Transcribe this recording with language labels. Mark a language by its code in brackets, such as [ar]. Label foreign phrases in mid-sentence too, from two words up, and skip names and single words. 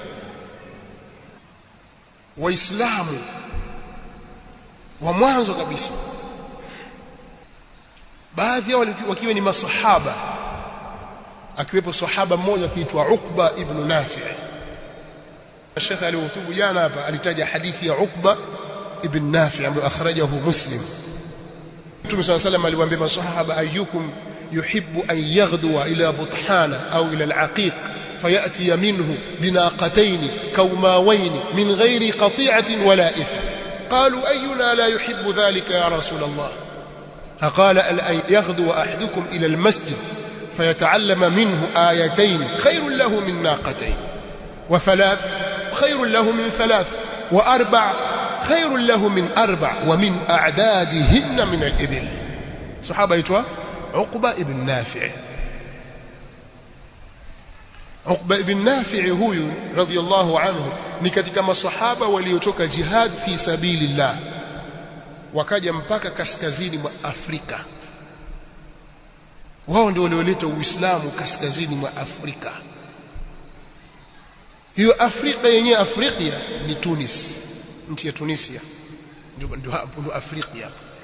[sw] Waislamu wa mwanzo kabisa, baadhi yao wakiwa ni masahaba, akiwepo sahaba mmoja akiitwa Uqba ibn Nafi'. Sheikh alihutubu jana hapa alitaja hadithi ya Uqba ibn Nafi' ambayo akhrajahu Muslim. [ar] Mtume صلى الله عليه وسلم [sw] aliwaambia masahaba, [ar] أيكم يحب أن يغدو إلى بطحان أو إلى العقيق فيأتي منه بناقتين كوماوين من غير قطيعة ولا إثم. قالوا أينا لا يحب ذلك يا رسول الله؟ فقال أن يغدو أحدكم إلى المسجد فيتعلم منه آيتين خير له من ناقتين، وثلاث خير له من ثلاث، وأربع خير له من أربع، ومن أعدادهن من الإبل. صحابة يتوى عقبة ابن نافع. [sw] Uqba ibn Nafi' huyu radhiyallahu anhu ni katika masahaba waliotoka [ar] جهاد في سبيل الله, [sw] wakaja mpaka kaskazini mwa Afrika. Wao ndio walioleta Uislamu kaskazini mwa Afrika. Hiyo Afrika yenyewe, Afrika ni Tunis, nchi ya Tunisia, ndio hapo Afrika hapo.